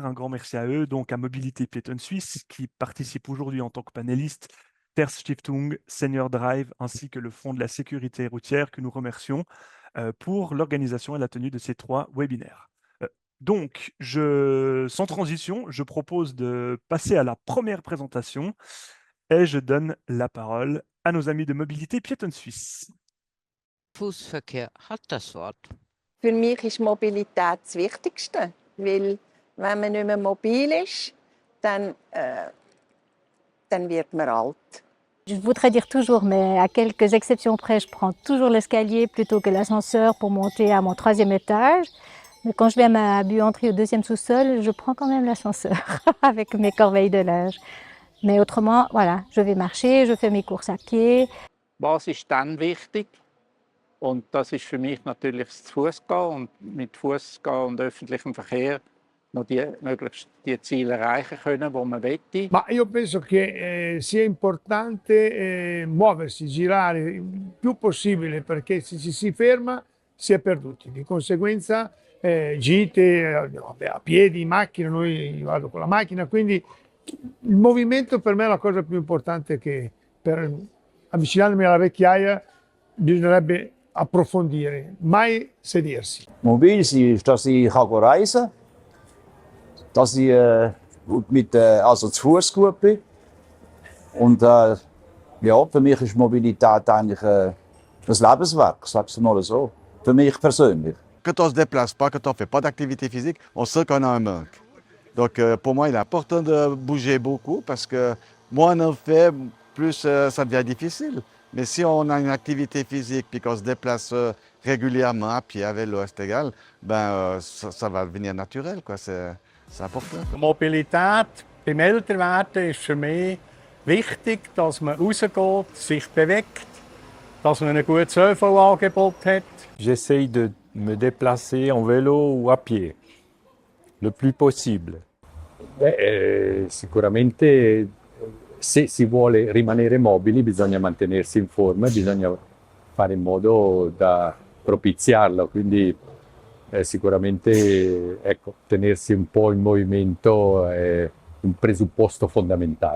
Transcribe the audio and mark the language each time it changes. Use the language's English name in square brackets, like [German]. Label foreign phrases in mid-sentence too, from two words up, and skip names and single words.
[French] Un grand merci à eux, donc à Mobilité Piétonne Suisse, qui participe aujourd'hui en tant que panéliste, Terre Stiftung, Senior Drive, ainsi que le Fonds de la sécurité routière, que nous remercions pour l'organisation et la tenue de ces trois webinaires. Donc, sans transition, je propose de passer à la première présentation et je donne la parole à nos amis de Mobilité Piétonne Suisse. [German] Fußverkehr hat das Wort. Für mich ist Mobilität das Wichtigste, weil wenn man nicht mehr mobil ist, dann wird man alt. [French] Je voudrais dire toujours, mais à quelques exceptions près, je prends toujours l'escalier plutôt que l'ascenseur pour monter à mon 3e étage. Mais quand je vais à ma buanderie au 2e sous-sol, je prends quand même l'ascenseur avec mes corbeilles de linge. Mais autrement, voilà, je vais marcher, je fais mes courses à pied. [German] Was ist dann wichtig? Und das ist für mich natürlich das Fußgehen und mit Fußgehen und öffentlichem Verkehr noch möglichst die Ziele erreichen können, die man möchte. [Italian] Ma io penso che sia importante muoversi, girare il più possibile, perché se ci si ferma si è perduti. Di conseguenza gite a piedi, in macchina, io vado con la macchina, quindi il movimento per me è la cosa più importante, che per avvicinarmi alla vecchiaia bisognerebbe approfondire, mai sedersi. [German] Mobil sein ist, dass ich reisen kann, dass ich also zu Fuß gut bin. Und ja, für mich ist Mobilität eigentlich ein Lebenswerk, sag's mal so. Für mich persönlich. [French] Quand on se déplace pas, quand on fait pas d'activité physique, on sait qu'on a un manque. Donc pour moi, il est important de bouger beaucoup parce que moins on en fait, plus ça devient difficile. Mais si on a une activité physique et qu'on se déplace régulièrement à pied, à vélo, c'est égal, ça va devenir naturel, quoi. C'est important. [German] Mobilität beim Älterwerden ist für mich wichtig, dass man rausgeht, sich bewegt, dass man ein gutes ÖV-Angebot hat. [French] J'essaye de me déplacer en vélo ou à pied, le plus possible. [Italian] Sicuramente se si vuole rimanere mobili bisogna mantenersi in forma e bisogna fare in modo da propiziarlo, quindi sicuramente ecco, tenersi un po' in movimento è un presupposto fondamentale.